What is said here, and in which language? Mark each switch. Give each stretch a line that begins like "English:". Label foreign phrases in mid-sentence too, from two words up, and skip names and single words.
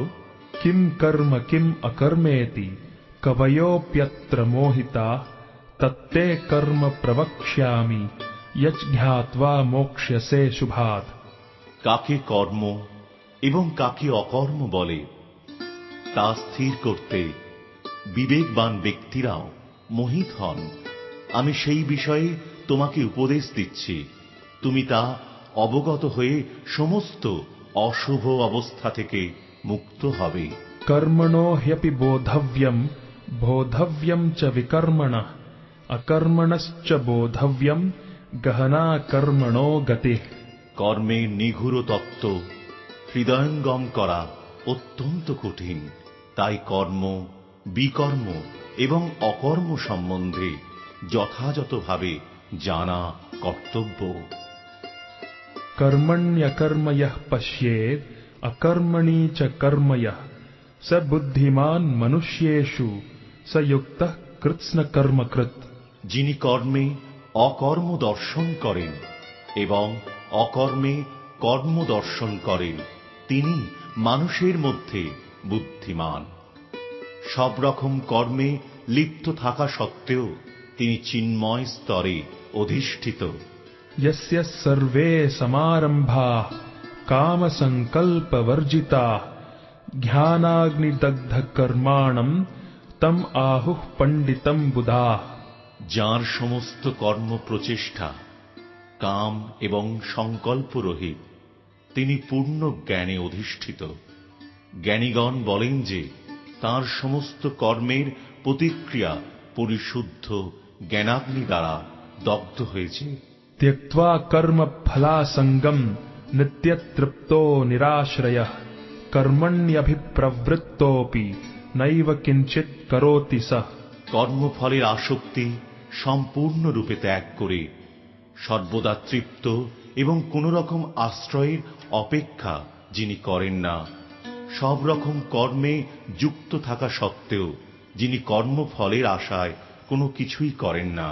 Sanskrit: किं कर्म किम् अकर्मेति कवयोऽप्यत्र मोहिताः तत्ते कर्म प्रवक्ष्यामि यच् ज्ञात्वा मोक्ष्यसे शुभात्।
Bangla: কাকে কর্ম এবং কাকে অকর্ম বলে তা স্থির করতে বিবেকবান ব্যক্তিরাও মোহিত হন। আমি সেই বিষয়ে তোমাকে উপদেশ দিচ্ছি, তুমি তা অবগত হয়ে সমস্ত অশুভ অবস্থা থেকে মুক্ত হবে।
Sanskrit: कर्मणो ह्यपि बोधव्यम् बोधव्यम् च विकर्मणः अकर्मणश्च बोधव्यम् गहना कर्मणो गतिः।
Bangla: কর্মের নিগূঢ় তত্ত্ব হৃদয়ঙ্গম করা অত্যন্ত কঠিন, তাই কর্ম, বিকর্ম এবং অকর্ম সম্বন্ধে যথাযথভাবে জানা কর্তব্য।
Sanskrit: कर्मण्यकर्म यः पश्येत् अकर्मणि च कर्म यः स बुद्धिमान् मनुष्येषु स युक्तः कृत्स्नकर्मकृत्।
Bangla: যিনি কর্মে অকর্ম দর্শন করেন এবং অকর্মে কর্ম দর্শন করেন, তিনি মানুষের মধ্যে বুদ্ধিমান। সব রকম কর্মে লিপ্ত থাকা সত্ত্বেও তিনি চিন্ময় স্তরে অধিষ্ঠিত।
Sanskrit: यस्य सर्वे समारम्भाः कामसङ्कल्पवर्जिताः ज्ञानाग्निदग्धकर्माणम् तम् आहुः पण्डितम् बुधाः।
Bangla: যার সমস্ত কর্ম প্রচেষ্টা কাম এবং সংকল্প রহিত, তিনি পূর্ণ জ্ঞানে অধিষ্ঠিত। জ্ঞানীগণ বলেন যে তাঁর সমস্ত কর্মের প্রতিক্রিয়া পরিশুদ্ধ জ্ঞানাগ্নি দ্বারা দগ্ধ হয়েছে।
Sanskrit: त्यक्त्वा कर्मफलासङ्गम् नित्यतृप्तो निराश्रयः कर्मण्यभिप्रवृत्तोऽपि नैव किञ्चित् करोति सः।
Bangla: কর্মফলের আসক্তি সম্পূর্ণরূপে ত্যাগ করে সর্বদা তৃপ্ত এবং কোন রকম আশ্রয়ের অপেক্ষা যিনি করেন না, সব রকম কর্মে যুক্ত থাকা সত্ত্বেও যিনি কর্মফলের আশায় কোনো কিছুই করেন না।